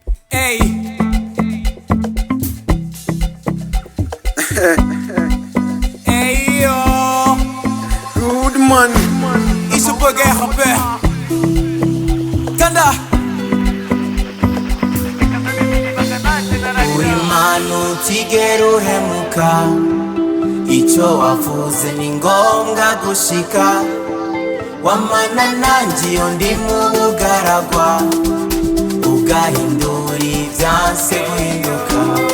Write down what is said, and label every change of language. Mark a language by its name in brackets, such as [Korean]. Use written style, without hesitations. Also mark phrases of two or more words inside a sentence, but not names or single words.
[English] Hey. Hey yo. Good man. It's your boy Gaël Thunder. [Kinyarwanda] Imana utigera uhemuka, icyo wavuze ni ngombwa gushika. Wamana nanjye iyo ndi mu bugaragwa, ugahindura ibyanse guhinduka.